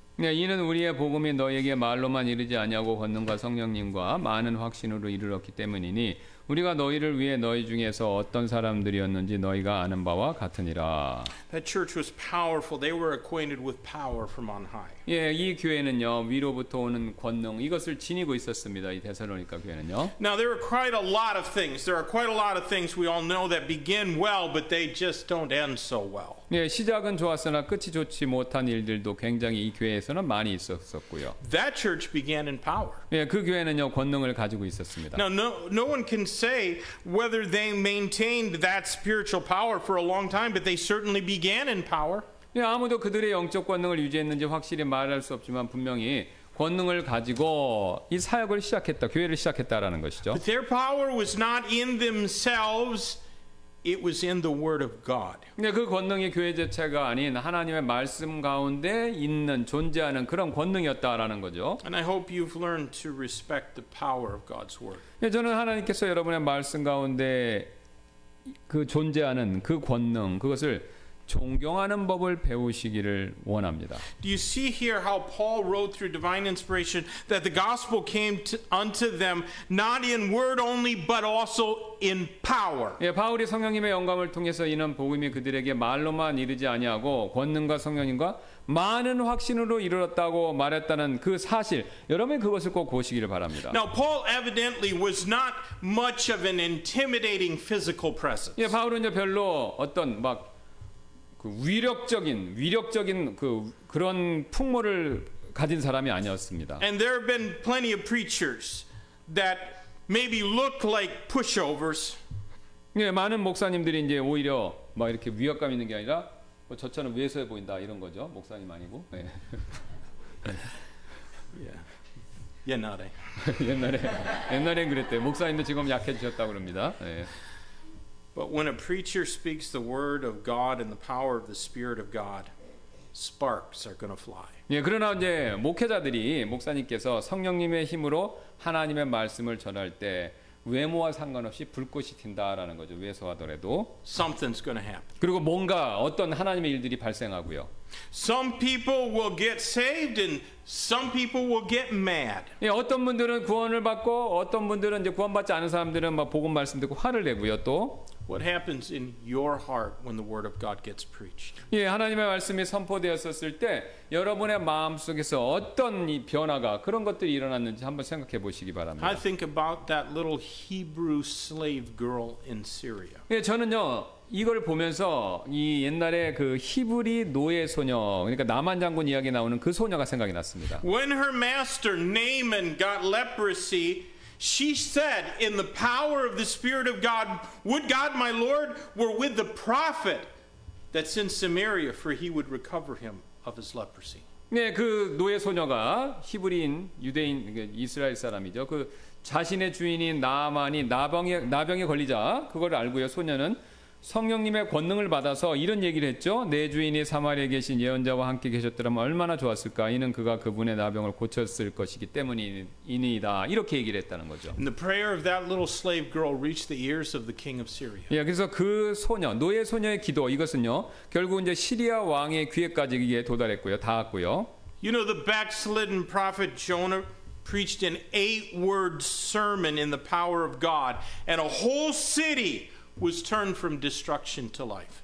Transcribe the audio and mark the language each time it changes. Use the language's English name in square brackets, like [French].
[Korean] 네, 이는 우리의 복음이 너에게 말로만 이르지 아니하고 권능과 성령님과 많은 확신으로 이르렀기 때문이니 우리가 너희를 위해 너희 중에서 어떤 사람들이었는지 너희가 아는 바와 같으니라. [English] That church was powerful. They were acquainted with power from on high. [Korean] 예, 이 교회는요, 위로부터 오는 권능 이것을 지니고 있었습니다. 이 데살로니가 교회는요. [English] Now there are quite a lot of things. There are quite a lot of things we all know that begin well, but they just don't end so well. [Korean] 예, 시작은 좋았으나 끝이 좋지 못한 일들도 굉장히 이 교회에서는 많이 있었고요. [English] That church began in power. [Korean] 예, 그 교회는요, 권능을 가지고 있었습니다. [English] Now no one can say whether they maintained that spiritual power for a long time, but they certainly began in power. [Korean] 예, 아무도 그들의 영적 권능을 유지했는지 확실히 말할 수 없지만 분명히 권능을 가지고 이 사역을 시작했다, 교회를 시작했다라는 것이죠. [English] But their power was not in themselves. It was in the Word of God. [Korean] 네, 그 권능이 교회 자체가 아닌 하나님의 말씀 가운데 있는 존재하는 그런 권능이었다라는 거죠. [English] And I hope you've learned to respect the power of God's Word. [Korean] 네, 저는 하나님께서 여러분의 말씀 가운데 그 존재하는 그 권능, 그것을 존경하는 법을 배우시기를 원합니다. [English] Do you see here how Paul wrote through divine inspiration that the gospel came unto them not in word only but also in power? [Korean] 예, 바울이 성령님의 영감을 통해서 이는 복음이 그들에게 말로만 이르지 아니하고 권능과 성령님과 많은 확신으로 이르렀다고 말했다는 그 사실, 여러분이 그것을 꼭 보시기를 바랍니다. [English] Now Paul evidently was not much of an intimidating physical presence. [Korean] 예, 바울은요 별로 어떤 막 위력적인 그런 풍모를 가진 사람이 아니었습니다. [English] And there have been plenty of preachers that maybe look like pushovers. [Korean] 예, 많은 목사님들이 이제 오히려 막 이렇게 위압감 있는 게 아니라 뭐 저처럼 위에서 보인다 이런 거죠. 목사님 아니고. 예. 옛날에. 옛날엔 그랬대요. 목사님도 지금 약해지셨다고 그럽니다. 예. [English] But when a preacher speaks the word of God and the power of the Spirit of God, sparks are going to fly. [Korean] 예, 그러나 이제 목사님께서 성령님의 힘으로 하나님의 말씀을 전할 때 외모와 상관없이 불꽃이 튄다라는 거죠. 위에서 하더라도. [English] Something's going to happen. [Korean] 그리고 뭔가 어떤 하나님의 일들이 발생하고요. [English] Some people will get saved and some people will get mad. [Korean] 예, 어떤 분들은 구원을 받고 어떤 분들은 이제 구원받지 않은 사람들은 막 복음 말씀 듣고 화를 내고요. 또 [English] What happens in your heart when the word of God gets preached? [Korean] 예, 하나님의 말씀이 선포되었을 때 여러분의 마음 속에서 어떤 이 변화가 그런 것들이 일어났는지 한번 생각해 보시기 바랍니다. [English] I think about that little Hebrew slave girl in Syria. [Korean] 예, 저는요 이걸 보면서 이 옛날에 그 히브리 노예 소녀, 그러니까 나만 장군 이야기 나오는 그 소녀가 생각이 났습니다. [English] When her master Naaman got leprosy, she said, in the power of the Spirit of God, would God my Lord were with the prophet that's in Samaria, for he would recover him of his leprosy. [Korean] 네, 그 노예 소녀가 히브리인 유대인 이스라엘 사람이죠. 그 자신의 주인인 나아만이 나병에 걸리자 그걸 알고요. 소녀는 성령님의 권능을 받아서 이런 얘기를 했죠. 내 주인이 사마리아에 계신 예언자와 함께 계셨더라면 얼마나 좋았을까. 이는 그가 그분의 나병을 고쳤을 것이기 때문이니이다. 이렇게 얘기를 했다는 거죠. [English] And the prayer of that little slave girl reached the ears of the king of Syria. [Korean] 예, 그래서 그 소녀, 노예 소녀의 기도 이것은요. 결국 이제 시리아 왕의 귀에까지 이게 도달했고요. 닿았고요. [English] You know, the backslidden prophet Jonah preached an 8-word sermon in the power of God, and a whole city was turned from destruction to life.